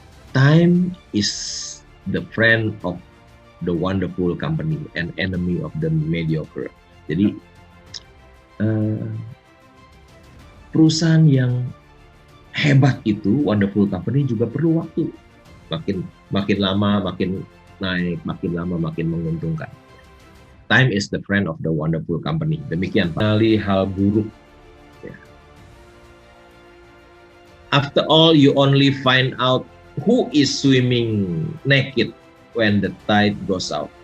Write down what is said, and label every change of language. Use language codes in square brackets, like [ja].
[en] Time is the friend of the wonderful company and enemy of the mediocre. [id] Jadi perusahaan yang hebat itu, [en] wonderful company, [id] juga perlu waktu. Makin lama makin naik, makin lama makin menguntungkan. [en] Time is the friend of the wonderful company. [id] Demikian, kali hal buruk. Ya. [en] After all, you only find out who is swimming naked when the tide goes out.